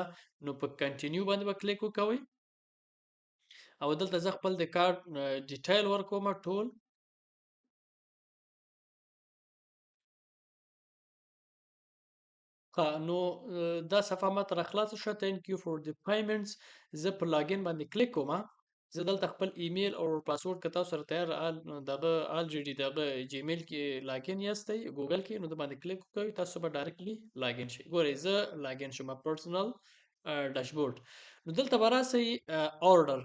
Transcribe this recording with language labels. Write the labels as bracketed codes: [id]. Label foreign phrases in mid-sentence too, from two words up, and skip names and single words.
[ps] نو په کنټینیو باندې به کلیک وکوئ او دلته زه خپل د کارت ډیټیل ورکوم ټول. نو دا صفحه ما ته راخلاصه شوه. [en] Thank you for the payments. [ps] زه په لاګین باندې کلیک کوم. زه دلته خپل ایمیل او پاسورډ که تاسو سره تیار دغه الریډي دغه جیمیل کې لاګین یاستئ ګوګل کې نو د باندې کلیک وکړئ تاسو به [en] directly login [ps] شئ. ګورئ زه لاګین شوم [en] personal dashboard. [ps] نو دلته به راسئ آرډر.